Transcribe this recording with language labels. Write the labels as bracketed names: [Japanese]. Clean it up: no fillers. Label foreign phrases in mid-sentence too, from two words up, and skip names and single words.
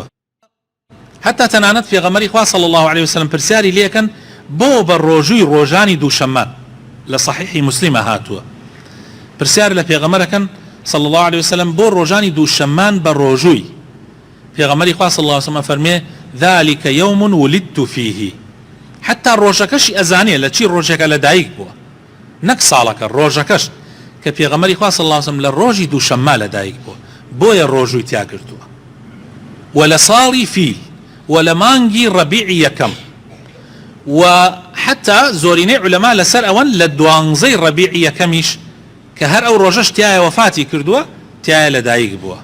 [Central Kurdish] حتا تەنانەت پێغەمبەری خوا [Arabic] صلی الله عليه وسلم [Central Kurdish] پرسیاری لێکەن بۆ بە ڕۆژووی ڕۆژانی دووشەممە، لە صحیحی مسلمە هاتووە، پرسیار لە پێغەمبەرەکەن [Arabic] صلی الله عليه وسلم [Central Kurdish] بۆ ڕۆژانی دووشەممان بە ڕۆژووی. پێغەمبەری خوا [Arabic] صلی الله عليه وسلم [Central Kurdish] فەرمێ [Arabic] ذلك يوم ولدت فيه، [Central Kurdish] حتا ڕۆژەکەشی ئەزانێ لە چی ڕۆژێکە لەدایک بووە، نەک ساڵەکە، ڕۆژەکەش کە پێغەمبەری خوا [Arabic] صلی الله عليه وسلم [Central Kurdish] لە ڕۆژی دووشەممە لەدایک بووە، بۆیە ڕۆژووی تیا کردووە. و لە ساڵی فیل و لە مانگی ڕەبیعی یەکەم، و حتا زۆرینەی عولەما لەسەر ئەوەن لە 12ی ڕەبیعی یەکەمیش کە هەر ئەو ڕۆژەش تایە وەفاتی کردووە، تایە لەدایک بووە.